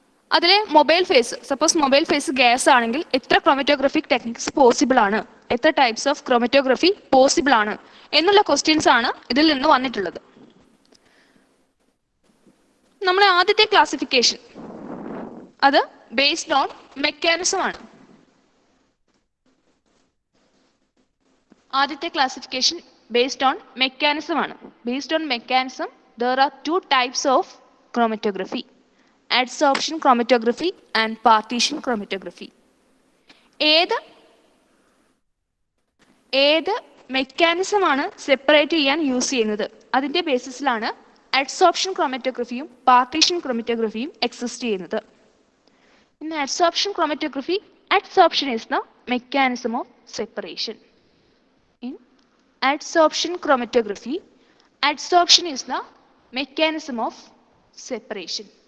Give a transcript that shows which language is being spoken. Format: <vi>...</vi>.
<ml>അതിലെ mobile face, suppose mobile face gas ആണെങ്കിൽ എത്ര ക്രോമറ്റോഗ്രാഫിക് ടെക്നിക്സ് പോസിബിൾ ആണ്, എത്ര ടൈപ്സ് ഓഫ് ക്രോമറ്റോഗ്രഫി പോസിബിൾ ആണ് എന്നുള്ള ക്വസ്റ്റ്യൻസ് ആണ് ഇതിൽ നിന്ന് വന്നിട്ടുള്ളത്. നമ്മുടെ ആദ്യത്തെ ക്ലാസിഫിക്കേഷൻ അത് ബേസ്ഡ് ഓൺ മെക്കാനിസം ആണ്. ആദ്യത്തെ ക്ലാസിഫിക്കേഷൻ</ml> <en>based on mechanism</en> <ml>ആണ്.</ml> <en>Based on mechanism, there are two types of chromatography: adsorption chromatography and partition chromatography.</en> <ml>ഏത് മെക്കാനിസം ആണ് സെപ്പറേറ്റ് ചെയ്യാൻ യൂസ് ചെയ്യുന്നത് അതിന്റെ ബേസിസിലാണ് adsorption chromatographyയും partition chromatographyയും എക്സിസ്റ്റ് ചെയ്യുന്നത്.</ml> <en>In adsorption chromatography, adsorption is the mechanism of separation. In adsorption chromatography, adsorption is the mechanism of separation.</en>